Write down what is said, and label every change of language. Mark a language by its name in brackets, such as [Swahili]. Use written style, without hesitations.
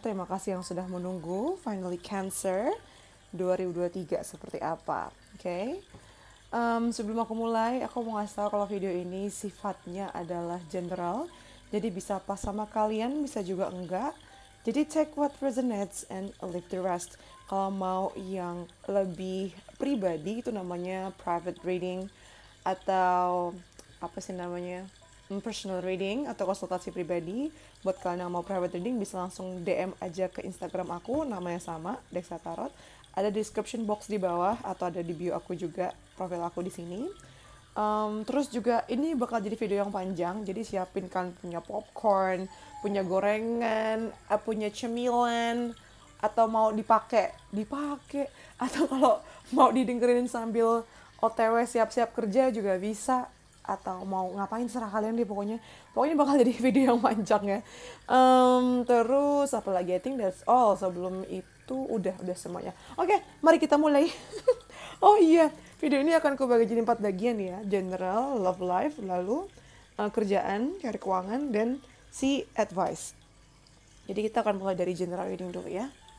[Indonesian] Terima kasih yang sudah menunggu. Finally, Cancer 2023 seperti apa. Oke. Sebelum aku mulai, aku mau ngasih tahu kalau video ini sifatnya adalah general. Jadi bisa pas sama kalian, bisa juga enggak. Jadi [English] take what resonates and leave the rest. [Indonesian] Kalau mau yang lebih pribadi itu namanya private reading atau apa sih namanya? Personal reading atau konsultasi pribadi. Buat kalian yang mau private reading bisa langsung DM aja ke Instagram aku, namanya sama, Dexa Tarot. Ada description box di bawah atau ada di bio aku juga, profil aku di sini. Terus juga ini bakal jadi video yang panjang, jadi siapin kan punya popcorn, punya gorengan, punya cemilan, atau mau dipakai, atau kalau mau didengerin sambil OTW siap-siap kerja juga bisa, atau mau ngapain serah kalian deh pokoknya bakal jadi video yang panjang ya. Terus apa lagi, [English] I think that's all. [Indonesian] Sebelum itu udah semuanya. Oke, mari kita mulai. Oh iya, video ini akan kubagi jadi 4 bagian ya. General, love life, lalu kerjaan, cari keuangan, dan si advice. Jadi kita akan mulai dari general reading dulu ya.